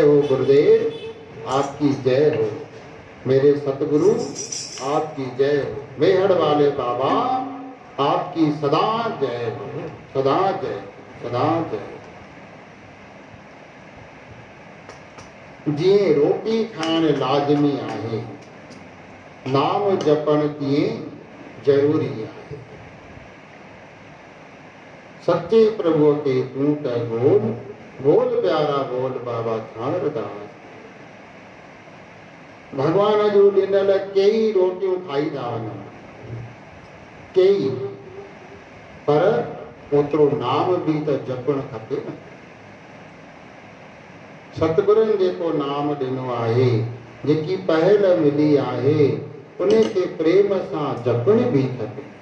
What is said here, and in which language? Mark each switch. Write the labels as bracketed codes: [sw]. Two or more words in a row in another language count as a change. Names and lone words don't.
[hi] हो गुरुदेव आपकी जय हो मेरे सतगुरु आपकी जय हो मेहड़ वाले बाबा आपकी सदा जय हो सदा जय सदा जय [sd] जीअं रोटी खाइण लाज़मी आहे नाम जपण तीअं ज़रूरी आहे [hi] सच्चे प्रभु के [sd] तू त बोल बोल प्यारा बोल बाबा थारदास भगवान जो ॾिनल कई रोटियूं खाईंदा वञनि कई पर ओतिरो नाम बि त जपणु खपे न सतगुरुनि जेको नाम ॾिनो आहे जेकी पहल मिली आहे उन खे प्रेम सां जपण बि खपे